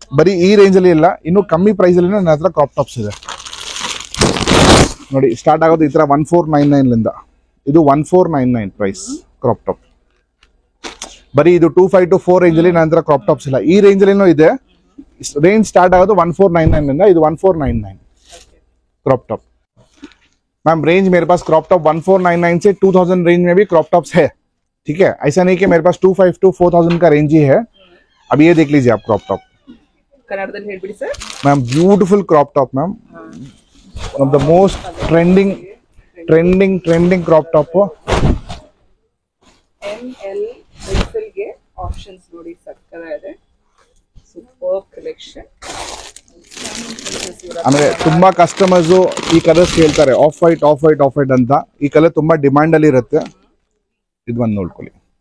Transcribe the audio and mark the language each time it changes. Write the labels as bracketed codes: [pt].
[kn] ಬರೀ ಈ ರೇಂಜ್ ಅಲ್ಲಿ ಇಲ್ಲ, ಇನ್ನು ಕಮ್ಮಿ ಪ್ರೈಸ್ ಅಲ್ಲಿ ನನ್ನ ಹತ್ರ ಕ್ರಾಪ್ ಟಾಪ್ಸ್ ಇದೆ ನೋಡಿ. ಸ್ಟಾರ್ಟ್ ಆಗೋದು ಈ ತರ 1499 ಲಿಂದ. ಇದು 1499 ಪ್ರೈಸ್ ಕ್ರಾಪ್ ಟಾಪ್. ಬರೀ ಇದು 252 ರೇಂಜ್ ಅಲ್ಲಿ ನಂತರ ಕ್ರಾಪ್ ಟಾಪ್ಸ್ ಇಲ್ಲ. ಈ ರೇಂಜ್ ಅಲ್ಲಿನೂ ಇದೆ. ರೇಂಜ್ ಸ್ಟಾರ್ಟ್ ಆಗೋದು 1499 ಇಂದ. ಇದು [hi] 1499 क्रॉप टॉप. मैम रेंज मेरे पास क्रॉप टॉप 1499 से 2000 रेंज में भी क्रॉप टॉप्स है. ठीक है, ऐसा नहीं कि मेरे पास 252 4000 का रेंज ही है. अब ये देख लीजिए आप क्रॉप टॉप. [kn] ಕನ್ನಡದಲ್ಲಿ ಹೇಳ್ಬಿಡಿ sir. [en] Ma'am beautiful crop top ma'am, one of the most trending crop top. [kn] ML XL ಗೆ ಆಪ್ಷನ್ಸ್ ನೋಡಿ ಸಕ್ಕತ್ತಾಗಿದೆ. Super collection. ಅಂದ್ರೆ ತುಂಬಾ ಕಸ್ಟಮರ್ಸ್ ಈ ಕಲರ್ಸ್ ಕೇಳ್ತಾರೆ, ಆಫ್ ವೈಟ್ ಅಂತ. ಈ ಕಲರ್ ತುಂಬಾ ಡಿಮಾಂಡ್ ಅಲ್ಲಿ ಇರುತ್ತೆ. ಇದು ಒಂದು ನೋಡ್ಕೊಳ್ಳಿ.